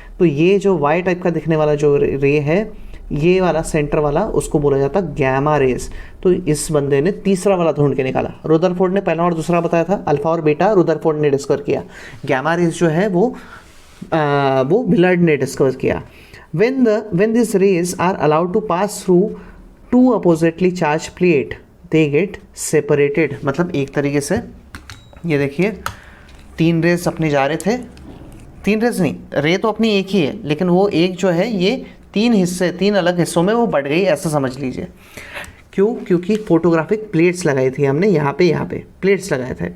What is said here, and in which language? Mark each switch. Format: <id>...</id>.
<hi>तो ये जो वाई टाइप का दिखने वाला जो रे है, ये वाला सेंटर वाला, उसको बोला जाता है गैमा रेज। तो इस बंदे ने तीसरा वाला ढूंढ के निकाला। रुदरफोर्ड ने पहला और दूसरा बताया था, अल्फा और बीटा रुदरफोर्ड ने डिस्कवर किया। गैमा रेज जो है वो विलर्ड ने डिस्कवर किया।</hi> <en>when these rays are allowed to pass through two oppositely charged plate they get separated।</en> <hi>मतलब एक तरीके से ये देखिए, 3 रेस अपने जा रहे थे, 3 रेस नहीं, रे तो अपनी एक ही है, लेकिन वो एक जो है ये 3 अलग हिस्सों में वो बढ़ गई, ऐसा समझ लीजिए। क्यों? क्योंकि फोटोग्राफिक प्लेट्स लगाई थी हमने, यहाँ पे प्लेट्स लगाए थे।</hi>